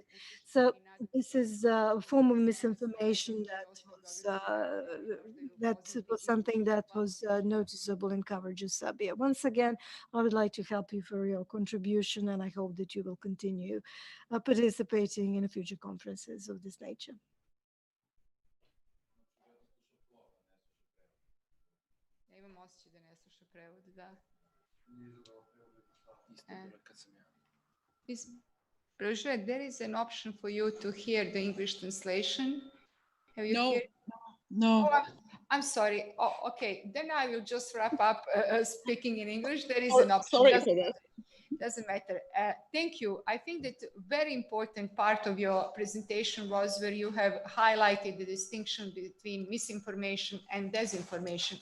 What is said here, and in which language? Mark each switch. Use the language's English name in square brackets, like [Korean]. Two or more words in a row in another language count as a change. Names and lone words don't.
[English] So this is a form of misinformation that was something that was noticeable in coverage of Serbia. Once again, I would like to help you for your contribution, and I hope that you will continue participating in future conferences of this nature. [Bosnian] Imam osjećaj da ne sluša prevod, da. Prežet, [English] there is an option for you to hear the English translation. Have you No, heard? no. Oh, I'm sorry. Oh, okay, then I will just wrap up speaking in English. There is an option. Sorry for that. Doesn't matter. Thank you. I think that very important part of your presentation was where you have highlighted the distinction between misinformation and disinformation.